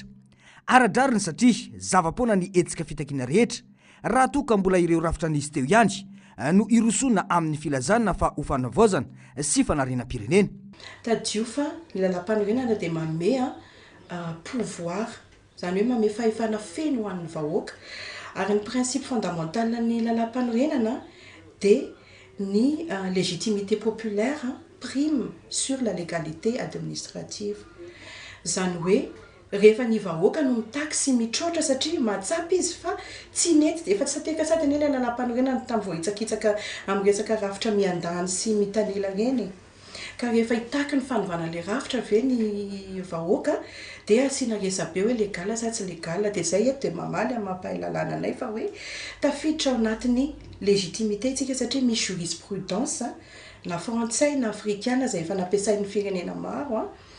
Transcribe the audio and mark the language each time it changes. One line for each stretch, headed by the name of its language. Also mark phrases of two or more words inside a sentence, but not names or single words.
Malagasy: Ara-draniny satria zava-poana ny etsika fitakina rehetra raha toka mbola ireo rafitra nisy teo ihany no irosoana amin'ny filazana fa ho fanavaozana sy fanariana-pirenena. Tadio fa ny lalam-panorenana dia manome pouvoir, zany hoe manome fahefana feno ho an'ny vahoaka, ary ny
French: principe fondamental
Malagasy: ny lalam-panorenana dia ny
French: légitimité populaire prime sur la légalité administrative.
Malagasy: Zany hoe rehefa ny vahoaka no mitaky sy mitroatra satria mahatsapa izy fa tsy nety dia efa tsy sateka sady ny ilay lalam-panorenana tamin'ny voahitsakitsaka amin'ny resaka rafitra miandany sy mitanila reny. Ka rehefa hitaky ny fanovana le rafitra ve ny vahoaka dia asiana resabe hoe legala sa tsy legala, dia zay eto dia mamaly amin'ny mampahay lalàna anay fa hoe tafiditra ao anatin'ny légitimité tsika satria misy jurisprudence na frantsay na afrikana zay efa nampiasain'ny firenena maro